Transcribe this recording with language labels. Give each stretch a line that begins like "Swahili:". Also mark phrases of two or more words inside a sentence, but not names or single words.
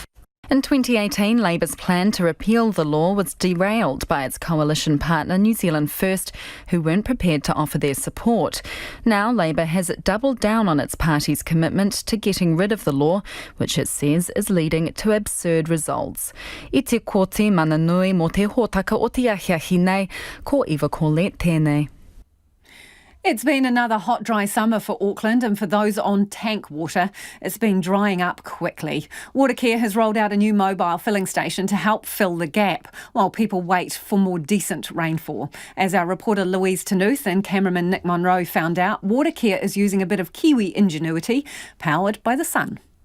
English: In 2018, Labour's plan to repeal the law was derailed by its coalition partner New Zealand First, who weren't prepared to offer their support. Now Labour has doubled down on its party's commitment to getting rid of the law, which it says is leading to absurd results.
Māori: I te kōti mana nui mō te hōtaka o te ahiahi nei, ko iwa kōle tēnei.
English: It's been another hot, dry summer for Auckland, and for those on tank water, it's been drying up quickly. Watercare has rolled out a new mobile filling station to help fill the gap, while people wait for more decent rainfall. As our reporter Louise Tanuth and cameraman Nick Monroe found out, Watercare is using a bit of Kiwi ingenuity, powered by the sun.